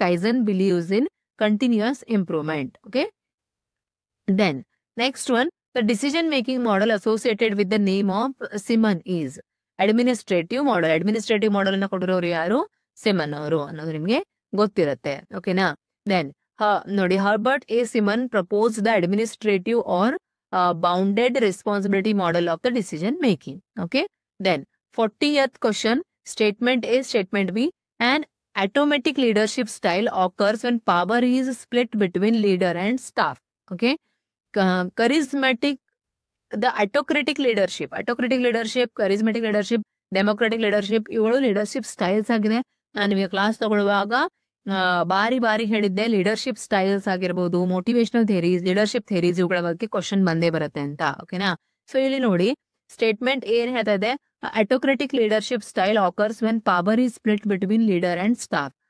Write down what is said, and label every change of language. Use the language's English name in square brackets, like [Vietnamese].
[English] Kaizen believes in continuous improvement. Okay, then next one, the decision making model associated with the name of Simon is administrative model. [Kannada] Administrative model ಅನ್ನ ಕೊಟ್ಟಿರೋರು ಯಾರು? Semen ಅವರು ಅನ್ನೋದು ನಿಮ್ಗೆ ಗೊತ್ತಿರುತ್ತೆ. ಓಕೆನಾ? [English] Then ನೋಡಿ, Herbert A Simon propose the administrative or bounded responsibility model of the decision making. Okay, then 40th question, statement A, statement B. An automatic leadership style occurs when power is split between leader and staff. Okay, charismatic, the autocratic leadership, charismatic leadership, democratic leadership, ಇವುಗಳು leadership styles ಆಗಿದೆ. [Kannada] ನಾನು ನಿಮಗೆ class ತಗೊಳ್ಳುವಾಗ ಬಾರಿ ಹೇಳಿದ್ದೆ, leadership styles ಆಗಿರ್ಬೋದು, motivational theories, leadership theories, ಇವುಗಳ ಬಗ್ಗೆ ಕ್ವಶನ್ ಬಂದೇ ಬರುತ್ತೆ ಅಂತ. ಓಕೆನಾ? [English] So ಇಲ್ಲಿ ನೋಡಿ, statement ಏನ್ ಹೇಳ್ತಾ ಇದೆ? Autocratic leadership style occurs when power is split between leader and staff.